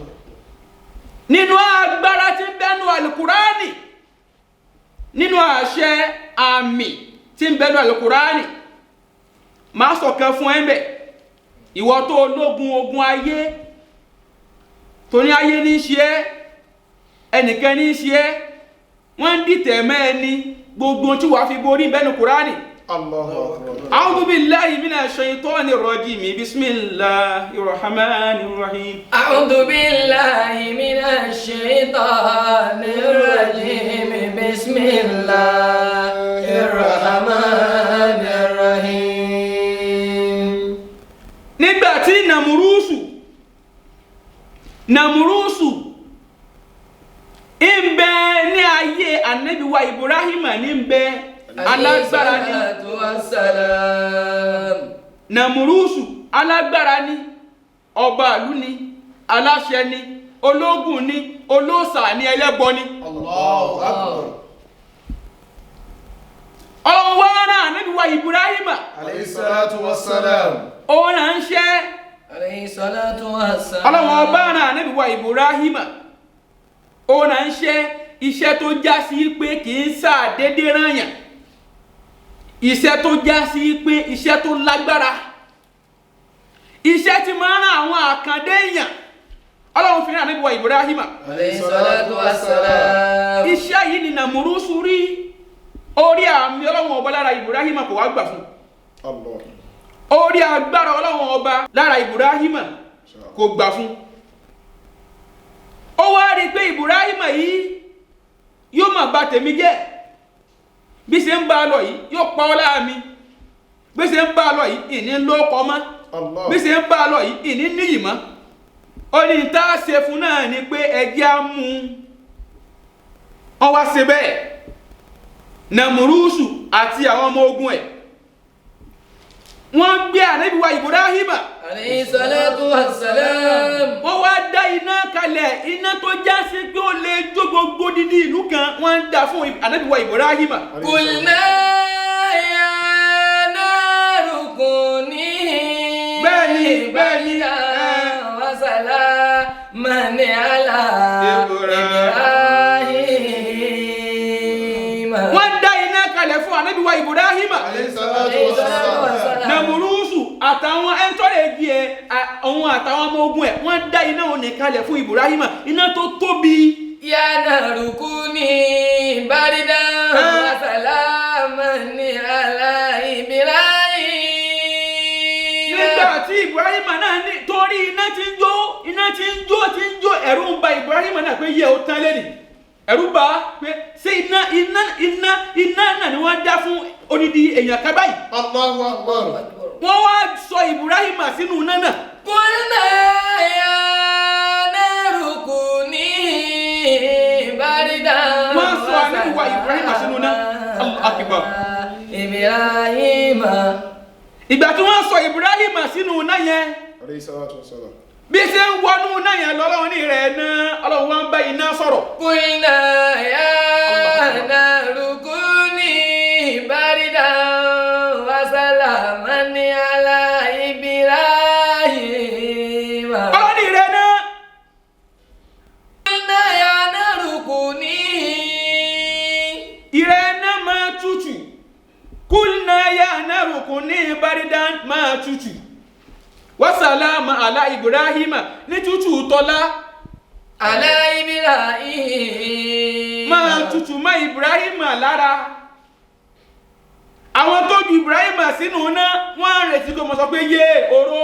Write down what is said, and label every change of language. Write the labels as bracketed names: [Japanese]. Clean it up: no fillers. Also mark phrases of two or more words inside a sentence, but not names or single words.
[Yoruba] nínú agbára tí ń bẹ́nu alukurani nínú àṣẹ àmì tí ń bẹ́nu alukurani máa sọ̀kan fún ẹ̀ ń bẹ̀ ìwọ tó lógun ogun ayé tó ní ayé ní ṣe é ẹnìkan ní ṣe é wọ́n ń dìtẹ̀ mẹ́ ẹni gbogbo tí wàá fi borí bẹ́nu kurani. [Arabic] الله أكبر. أعوذ بالله من الشيطان الرجيم بسم الله الرحمن الرحيم أعوذ بالله من الشيطان الرجيم بسم الله الرحمن الرحيم. [Yoruba] nígbà tí nàmúrúsù ń bẹ ní ayé ànábì wa Ibrahim ní ń bẹ alágbára ni nàmúrúsù alágbára ni ọba ìlú ni aláṣẹ ni ológun ni olóòṣà ni ẹlẹ́bọ ni. [Arabic] الله أكبر. [Yoruba] ọwọ́ náà ànábì wa Ibrahim [Arabic] عليه الصلاة والسلام. [Yoruba] òun náà ń ṣe [Arabic] عليه الصلاة والسلام. [Yoruba] ọlọ́wọ́ ọba náà ànábì wa Ibrahim òun náà ń ṣe iṣẹ́ tó já sí pé kì í ṣàdédé rányàn iṣẹ́ tó já sí pé iṣẹ́ tó lágbára iṣẹ́ tí máa ń rán àwọn àkàndé èèyàn ọlọ́run fi rán ànábì wa Ibrahim [Arabic] عليه الصلاة والسلام. [Yoruba] iṣẹ́ yìí ni nàmúrúsù rí orí àmì ọlọ́run ọba lára Ibrahim kò wá gbà fún Allah. orí agbára ọlọ́run ọba lára Ibrahim kò gbà fún ó wá rí pé Ibrahim yìí yóò máa bà tèmi jẹ́ bí ṣe ń bá a lọ yìí yóò pa ọ́ lára mi bí ṣe ń bá a lọ yìí ìní lóko mọ́ bí ṣe ń bá a lọ yìí ìní níyì mọ́ ó ní tá a ṣe fún náà ni pé ẹjẹ́ á mú wọn wá ṣe bẹ́ẹ̀ nàmúrúsù àti àwọn ọmọ ogun ẹ̀ wọ́n gbé ànábì wa Ibrahim [Arabic] عليه الصلاة والسلام. [Yoruba] wọ́n wá dá iná kalẹ̀ iná tó já sí pé ó lè jó gbogbo dídí ìlú kan wọ́n ń dá fún ànábì wa Ibrahim. [Arabic] قلنا يا نار كوني بردا وسلاما على إبراهيم. [Yoruba] wọ́n dá iná kalẹ̀ fún ànábì wa Ibrahim. [Arabic] عليه الصلاة والسلام. [Yoruba] nàmúrúsù àtàwọn ẹ̀ńtọ́rẹ̀ igi ẹ̀ òun àtàwọn ọmọ ogun ẹ̀ wọ́n dá iná òní kalẹ̀ fún Ibrahim iná tó tóbi. [Arabic] يا نار كوني بردا وسلاما على إبراهيم. [Yoruba] nígbà tí Ibrahim náà ní torí iná tí ń jó ẹ̀rù ń ba Ibrahim náà pé yẹ ó tán lẹ́nìí ẹ̀rù bá pé ṣé iná náà ni wọ́n dá fún odidi èèyàn kan báyìí. [Arabic] الله أكبر. [Yoruba] wọ́n wá sọ Ibrahim sínú iná náà. [Arabic] قلنا يا نار كوني بردا [Yoruba] wọ́n sọ ànábì wa Ibrahim sínú iná. [Arabic] الله أكبر. [Yoruba] Ibrahim. ìgbà tí wọ́n sọ Ibrahim sínú iná yẹn [Arabic] عليه الصلاة والسلام. [Yoruba] bí ṣe ń wọnú iná yẹn lọ́lọ́run ní rẹ̀ náà ọlọ́run wọn bá iná sọ̀rọ̀. [Arabic] قلنا يا نار كوني بردا وسلاما على إبراهيم. [Yoruba] ọlọ́run ní rẹ̀ náà [Arabic] قلنا يا نار كوني. [Yoruba] ìrẹ̀ náà máa tutù [Arabic] قلنا يا نار كوني بردا [Yoruba] máa tutù [Arabic] وسلاما على إبراهيم [Yoruba] ní tutù tọ́lá [Arabic] على إبراهيم. [Yoruba] máa tutù má Ibrahim lára. àwọn tó ju Ibrahim sínú náà wọ́n á retí kó mọ sọ pé yé oró